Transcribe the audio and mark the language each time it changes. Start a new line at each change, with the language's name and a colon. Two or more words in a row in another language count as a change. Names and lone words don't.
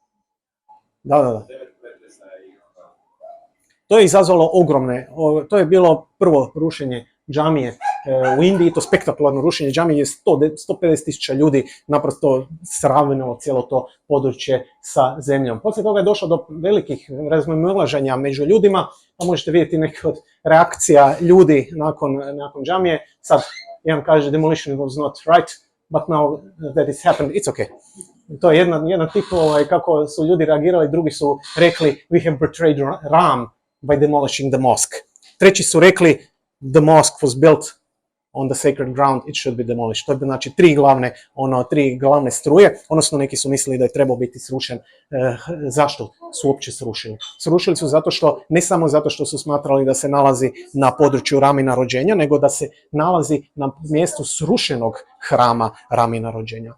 Croatian: To je izazvalo to je bilo prvo rušenje džamije u Indiji, to spektakularno rušenje džamije je 150.000 ljudi naprosto sravnilo cijelo to područje sa zemljom. Poslije toga je došlo do velikih razmimoilaženja među ljudima, pa možete vidjeti neke od reakcija ljudi nakon džamije. Sad, jedan kaže
English: demolition was not right, but now that it's happened, it's okay.
Croatian: To je jedan tip kako su ljudi reagirali, drugi su rekli
English: we have betrayed Ram by demolishing the mosque.
Croatian: Treći su rekli
English: the mosque was built on the sacred ground, it should be demolished.
Croatian: To je znači tri glavne struje, odnosno neki su mislili da je trebao biti srušen. Zašto su uopće srušili? Srušili su ne samo zato što su smatrali da se nalazi na području Ramina rođenja, nego da se nalazi na mjestu srušenog hrama Ramina rođenja.